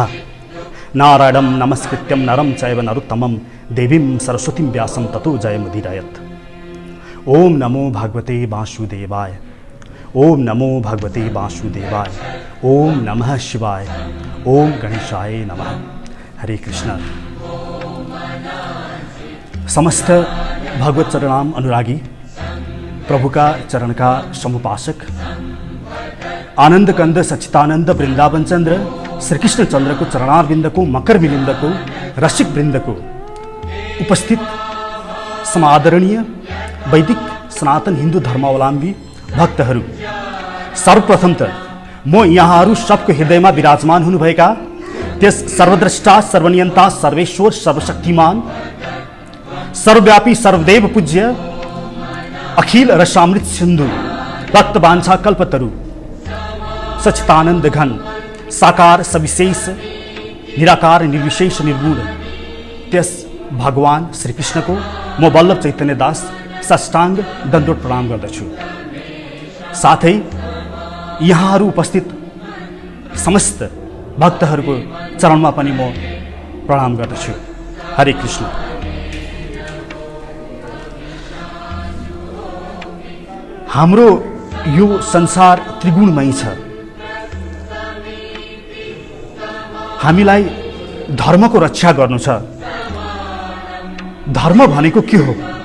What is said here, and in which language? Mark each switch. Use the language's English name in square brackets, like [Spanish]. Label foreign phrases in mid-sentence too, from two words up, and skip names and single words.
[Sanskrit] नारायणं नमस्कृत्यं नरं चैव नरोत्तमं देवीं सरस्वतीं व्यासं ततो जयमुदीरयेत्। ओम नमो भगवते वासुदेवाय। ओम नमो भगवते वासुदेवाय। ओम नमः शिवाय। ओम गणेशाय नमः। हरे कृष्ण। [Hindi] समस्त भगवत चरणाम अनुरागी प्रभु का चरण का समुपासक आनंद कंद सच्चिदानंद वृंदावन चंद्र श्री कृष्ण चंद्र को चरणारविंद को मकर मिलिंद को रसिक वृंद को उपस्थित समादरणीय वैदिक सनातन हिंदू धर्मावलम्बी [Nepali] भक्तहरू, सर्वप्रथम त म यहाँहरू सबको हृदयमा विराजमान हुनुभएका त्यस [Sanskrit] सर्वद्रष्टा सर्वनियन्ता सर्वेश्वर सर्वशक्तिमान सर्वव्यापी सर्वदेव पूज्य अखिल रसामृत सिंधु भक्तवांछा कल्पतरु सच्चिदानंद घन साकार सविशेष निराकार निर्विशेष निर्गुण [Nepali] त्यस भगवान श्री कृष्ण को म वल्लभ चैतन्य दास साष्टांग दण्डवत प्रणाम गर्दछु। साथै यहाँहरू उपस्थित समस्त भक्तहरूको चरणमा पनि म प्रणाम गर्दछु। हरे कृष्ण। हाम्रो यो संसार त्रिगुणमय छ। हामीलाई धर्मको रक्षा गर्नु छ। धर्म भनेको के हो?